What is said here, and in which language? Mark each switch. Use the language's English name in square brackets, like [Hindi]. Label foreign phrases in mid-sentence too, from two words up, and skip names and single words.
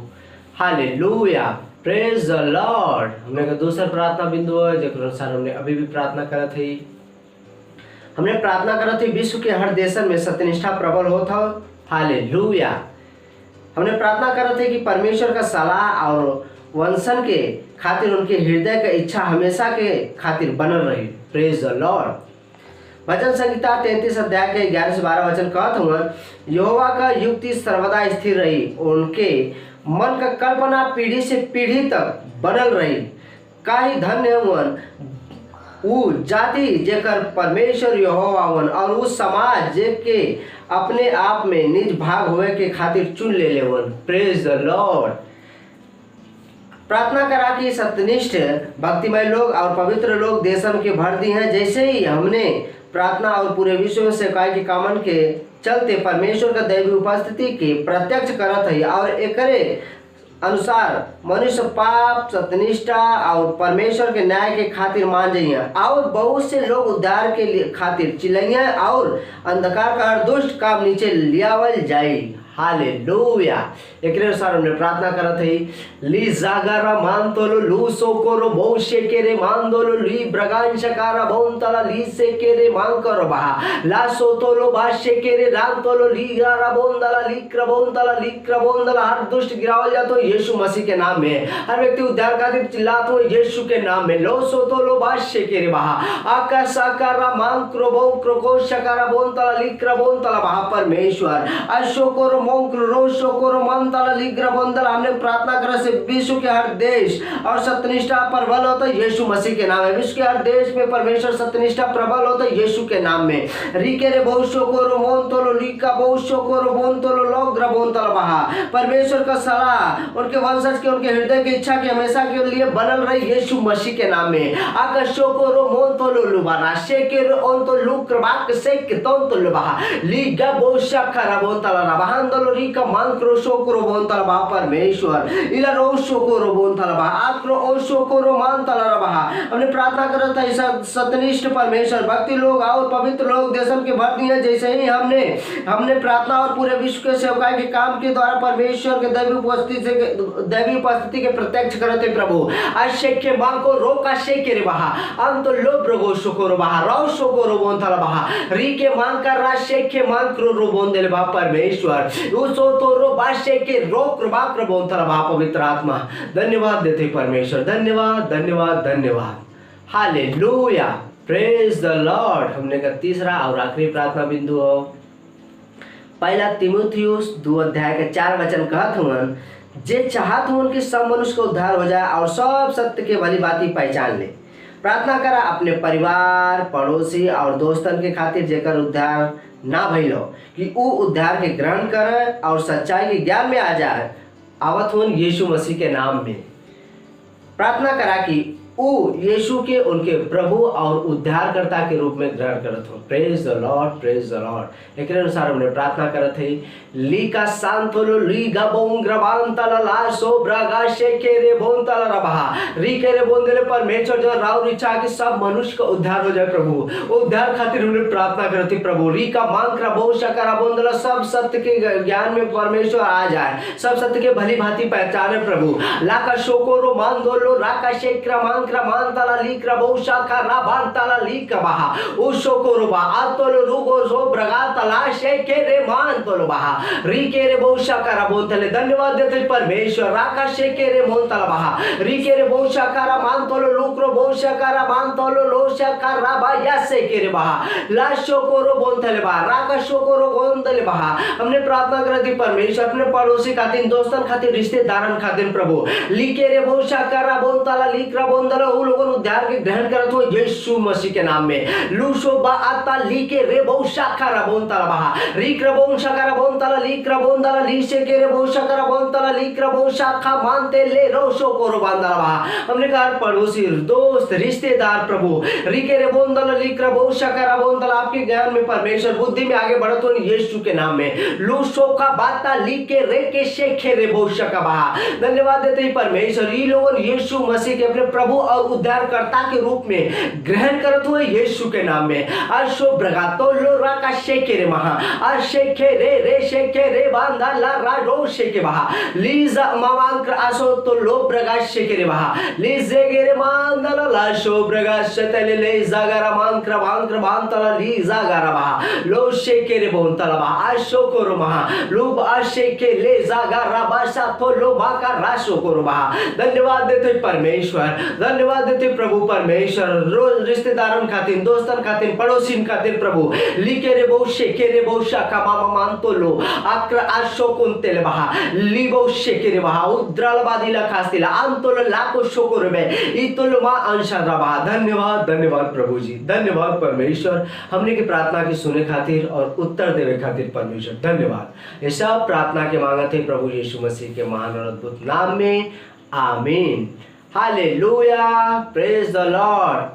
[English] हालेलुया। praise the Lord. [Bhojpuri] हमने का दूसरा प्रार्थना बिंदु है जो अनुसार हमने अभी भी प्रार्थना करा थी। हमने प्रार्थना करा थी विश्व के हर देशन में सत्यनिष्ठा प्रबल होता। हालेलुया। हमने प्रार्थना करा थी कि परमेश्वर का सलाह और वंशन के खातिर उनके हृदय का इच्छा हमेशा के खातिर बनल रही। [English] praise the Lord. [Bhojpuri] भजन संहिता 33 अध्याय के 11 से 12 वचन कहत हुआ, यहोवा का युक्ति सर्वदा स्थिर रही, उनके मन का कल्पना पीढ़ी से पीढ़ी तक बनल रही। काहे धन्य हुवन उ जाति जेकर परमेश्वर यहोवा हुवन और उस समाज जे के अपने आप में निज भाग होए के खातिर चुन ले लेवन। [English] प्रेज द लॉर्ड। [Bhojpuri] प्रार्थना करा कि सत्यनिष्ठ भक्तिमय लोग और पवित्र लोग देशन के भर दी हैं। जैसे ही हमने प्रार्थना और पूरे विश्व में सेवकाई के कामन के चलते परमेश्वर का दैवीय उपस्थिति के प्रत्यक्ष करत है और एकरे अनुसार मनुष्य पाप सत्यनिष्ठा और परमेश्वर के न्याय के खातिर मान जाइए और बहुत से लोग उद्धार के लिए खातिर चिल्लाइए और अंधकार का दुष्ट काम नीचे लियावल जाए। हालेलुया। एक अनुसार हमने प्रार्थना करा थी ली जागारा मान तोलो लू सोकोरो बहुशे के रे मान दोलो ली ब्रगांशकारा बोंतला ली से के रे मान करो बहा ला सो तोलो बाशे के रे राम तोलो ली गारा बोंदला लीक्र बोंदला हर दुष्ट गिरावल जातो यीशु मसीह के नाम में। हर व्यक्ति उद्धार खातिर चिल्लात हो यीशु के नाम में। लो सो तोलो बाशे के रे बहा आकाशाकारा मान क्रोबो क्रोको शकारा बोंतला लीक्र बोंतला बहा परमेश्वर अशोकोरो मोंक्र रोशोकोरो मंतला लीग्र बोंदला। हमने प्रार्थना करा से विश्व के हर देश और सत्यनिष्ठा प्रबल होता यीशु मसीह के नाम में। विश्व के हर देश में परमेश्वर सत्यनिष्ठा प्रबल होता यीशु के नाम में। रीके रे बहुशोकोरो मोंतलो लीका बहुशोकोरो बोंतलो लोग्र बोंतला बहा परमेश्वर का सलाह उनके वंशज के उनके हृदय की इच्छा के हमेशा के लिए बनल रही यीशु मसीह के नाम में। आकाशोकोरो मोंतलो लुबारा शेकेरो ओंतो लुक्रबाक सेक तोंतलो बहा लीगा बहुशखरा बोंतला रबांदलो रीका मांक्रो शोकोरो बोंतला बहा परमेश्वर इला रोशोकोरो बोंतला बहा आक्रो ओशोकोरो मांतला बहा। हमने प्रार्थना करा था सत्यनिष्ठ परमेश्वर भक्ति लोग और पवित्र लोग देशन के भर दिए। जैसे ही हमने प्रार्थना और पूरे विश्व के सेवकाई के काम के द्वारा परमेश्वर के दैवीय उपस्थिति के प्रत्यक्ष करते प्रभु आशेके बांको रोका शेके रे बहा अंतो लोब्रगो शोकोरो बहा रोशोकोरो बोंतला बहा रीके मांका राशेके मांक्रो रो बोंदेले बहा परमेश्वर उसो तोरो बाशेके रोक बाक्र बोंतला बहा पवित्र आत्मा। धन्यवाद देते परमेश्वर। धन्यवाद धन्यवाद धन्यवाद। हालेलुया। [English] praise the Lord. [Bhojpuri] हमने का तीसरा और आखिरी प्रार्थना बिंदु हो पहला तिमुथियुस 2:4 कहत हुवन, जे चाहत हुवन कि सब मनुष्य का उद्धार हो जाए और सब सत्य के भली बाती पहचान ले। प्रार्थना करा अपने परिवार, पड़ोसी और दोस्तन के खातिर जेकर उद्धार ना भइल हो, कि ऊ उद्धार के ग्रहण करे और सच्चाई के ज्ञान में आ जाए। आवत हुन यीशु मसीह के नाम में प्रार्थना करा कि ऊ यीशु के उनके प्रभु और उद्धारकर्ता के रूप में ग्रहण करत हो। [English] praise the Lord, praise the Lord. [Bhojpuri] एक अनुसार हमने प्रार्थना करत है, ली का सांतोलो ली गबों ग्रबांतला ला सोब्रागा शेके रे बोंतला रबहा री के रे बोंदले परमेश्वर जो राव रिचा कि सब मनुष्य का उद्धार हो जाए। प्रभु उद्धार खातिर हमने प्रार्थना करत है। प्रभु री का मांकरा बहुशकरा बोंदला सब सत्य के ज्ञान में परमेश्वर आ जाए, सब सत्य के भली भांति पहचाने। प्रभु ला का शोकोरो मान दोलो रा का शेकरा मांतला लीक्रा बहुशका रा बांतला लीका बहा ओ शोकोरो बा आतोलो रुगो जो ब्रगातला शेके रे मांतलो बहा री के रे बहुशका रा बोंतले। धन्यवाद देते परमेश्वर। राका शेके रे मोंतला बहा री के रे बहुशका रा मांतलो लुक्रो बहुशका रा मांतलो लोशका रा बा यासे के रे बहा ला शोकोरो बोंतले बहा राका शोकोरो बोंतले बहा। हमने प्रार्थना करती परमेश्वर अपने पड़ोसी खातिर, दोस्तन खातिर, रिश्तेदारन खातिर। प्रभु ली के रे बहुशका रा बोंतला लीक्रा बोंतला उ लोगों उद्धार के ग्रहण करत हो यीशु मसीह के नाम में। लूशो बा आता ली के रे बहुशका रा बोंतला बहा रीक्रा बहुशका रा बोंतला लीक्रा बोंतला लीशे के रे बहुशका रा बोंतला लीक्रा बहुशका मानते ले रोशो कोरो बांदला बहा। हमने कहा पड़ोसी, दोस्त, रिश्तेदार प्रभु री के रे बोंतला लीक्रा बहुशका रा बोंतला आपके ज्ञान में परमेश्वर बुद्धि में आगे बढ़त हो यीशु के नाम में। लूशो का बाता ली के रे के शेखे रे बहुशका बहा। धन्यवाद देते हैं परमेश्वर। ये लोग यीशु मसीह के अपने प्रभु और उद्धारकर्ता के रूप में ग्रहण करत हुए यीशु के नाम में। अशो ब्रगातो लो रा का शेके रे महा अशेके रे शेके रे बांधा ला रा रो शेके बहा लीजा मावांक्र आसो तो लो ब्रगा शेके रे बहा लीजे गे रे मांदला ला शो ब्रगा शतले ले जागरा मांक्र वांक्र बांतला लीजा गारा बहा लो शेके रे बोंतला बहा अशो कोरो महा लूब अशेके ले जागरा बासा तो लो बाका राशो कोरो बहा। धन्यवाद देते परमेश्वर, धन्यवाद देते प्रभु परमेश्वर। रोज रिश्तेदारन खातिर, दोस्तन खातिर, पड़ोसीन खातिर प्रभु लिके रे बहु शेके रे बहु शाका मामा मानतो लो आक्र आशो कुंतेले बहा ली बहु शेके रे बहा उद्राल बादिला खास्तिला अंतोल लाको शोकोर में इतोल मा अंशा बहा। धन्यवाद, धन्यवाद प्रभु जी, धन्यवाद परमेश्वर। हमने की प्रार्थना की सुने खातिर और उत्तर देवे खातिर परमेश्वर धन्यवाद। ये सब प्रार्थना के मांगत है प्रभु यीशु मसीह के महान और अद्भुत नाम में, आमीन। [English] हालेलुया, praise the Lord.